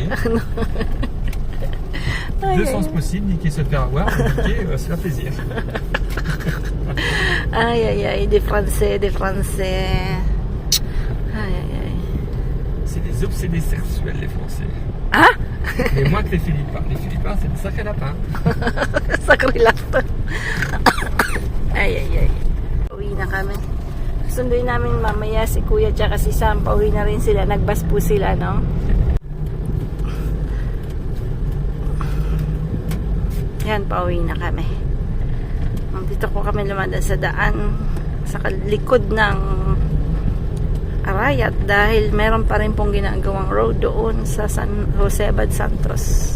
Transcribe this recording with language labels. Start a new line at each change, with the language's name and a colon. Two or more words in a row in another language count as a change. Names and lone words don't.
French: Deux sens possibles, niquer se faire avoir, niquer se faire plaisir. Aïe, aïe, aïe, des Français, des Français. Aïe, aïe, aïe. C'est des obsédés sexuels, les Français. Ah? Mais moins que les Philippins. Les Philippins, c'est des sacrés lapins. Sacré lapin. Ay, ay, ay.
Filipino: Uwi na kami. Sunduin namin mamaya si Kuya tsaka si Sam. Pauwi na rin sila. Nagbas po sila, no? Yan, pauwi na kami. Dito po kami lumadan sa daan sa likod ng Arayat dahil meron pa rin pong ginagawang road doon sa San Jose Bad Santos.